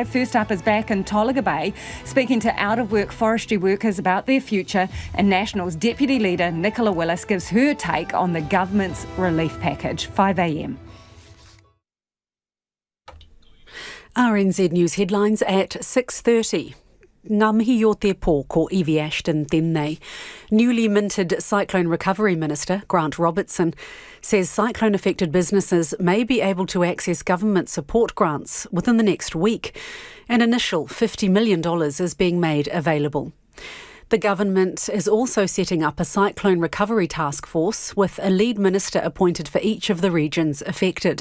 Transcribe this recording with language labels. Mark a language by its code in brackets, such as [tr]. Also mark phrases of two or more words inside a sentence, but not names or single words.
[en] First up is back in Tolaga Bay, speaking to out-of-work forestry workers about their future, and Nationals Deputy Leader Nicola Willis gives her take on the government's relief package. 5 a.m. RNZ News headlines at 6:30. [mi] Ngā mihi o te pō ko Evie Ashton tēnei. [en] Newly minted Cyclone Recovery Minister Grant Robertson says cyclone-affected businesses may be able to access government support grants within the next week. An initial $50 million is being made available. The government is also setting up a cyclone recovery task force with a lead minister appointed for each of the regions affected.